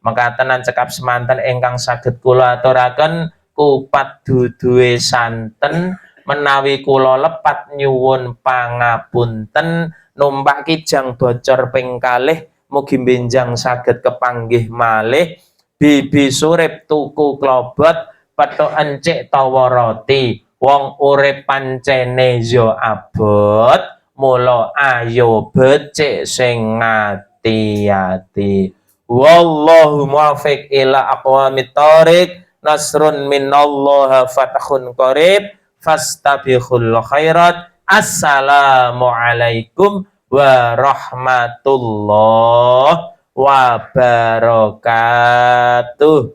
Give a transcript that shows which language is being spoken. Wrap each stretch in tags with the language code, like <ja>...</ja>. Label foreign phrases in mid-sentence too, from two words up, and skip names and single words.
<jv>Mekaten cekap semanten ingkang saged kula aturaken kupat duduhe santen menawi kula lepat nyuwun pangapunten numpak kijang bocor ping kalih mugi benjang saged kepanggih malih bibi surip tuku klobot petuk encik tawa roti wong urip pancene yo abot mula ayo becik sing ngati-ati.</jv> <ar>والله الموفق إلى أقوم الطريق. نصر من الله وفتح قريب فاستبقوا الخيرات. السلام عليكم ورحمة الله وبركاته.</ar>